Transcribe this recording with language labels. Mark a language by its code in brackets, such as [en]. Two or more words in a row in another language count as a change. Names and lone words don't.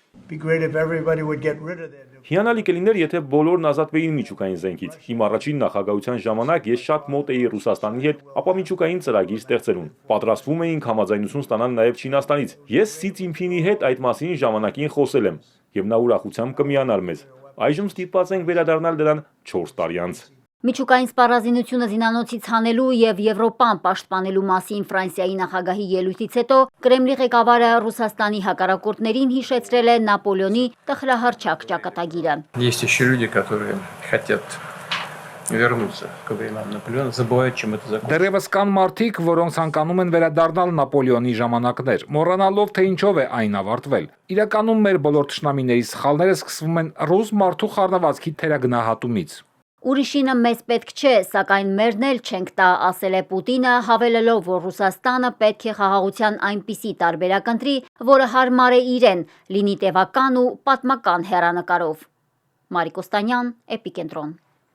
[hy] Հիանալի կլիներ, եթե բոլորն ազատվեին միջուկային զենքից։ Իմ առաջին նախագահության ժամանակ ես շատ մոտ էի Ռուսաստանի հետ, ապա միջուկային ծրագիր ստեղծելուն։ Պատրաստվում էինք համաձայնություն ստանալ նաև Չինաստանից։ Ես Սի Ցինփինի հետ այդ մասին ժամանակին խոսել եմ, եւ նա ուրախությամբ կմիանար մեզ։ Այժմ ստիպված ենք վերադառնալ դրան 4 տարի անց։ Միջուկային սպառազինությունը զինանոցից հանելու եւ Եվրոպան պաշտպանելու մասին Ֆրանսիայի նախագահի ելույթից հետո Կրեմլի ղեկավարը Ռուսաստանի հակառակորդներին հիշեցրել է Նապոլեոնի տխրահռչակ ճակատագիրը։ [ru] Есть еще люди, которые хотят вернуться к временам Наполеона, забывают, чем это закончилось. [hy] Դեռևս կան մարդիկ, որոնք ցանկանում են վերադառնալ Նապոլեոնի ժամանակներ, մոռանալով, թե ինչով է այն ավարտվել։ Իրականում մեր բոլոր թշնամիների սխալները սկսվում են ռուս մարդու խառնվածքի թերագնահատումից։ Ուրիշինը մեզ պետք չէ, սակայն մերն էլ չենք տա, ասել է Պուտինը, հավելելով, որ Ռուսաստանը պետք է խաղաղության այնպիսի տարբերակ ընտրի, որը հարմար է իրեն, լինի տևական ու պատմական հեռանկարով։ Մարիկ Օստանյան, Էպիկենտրոն։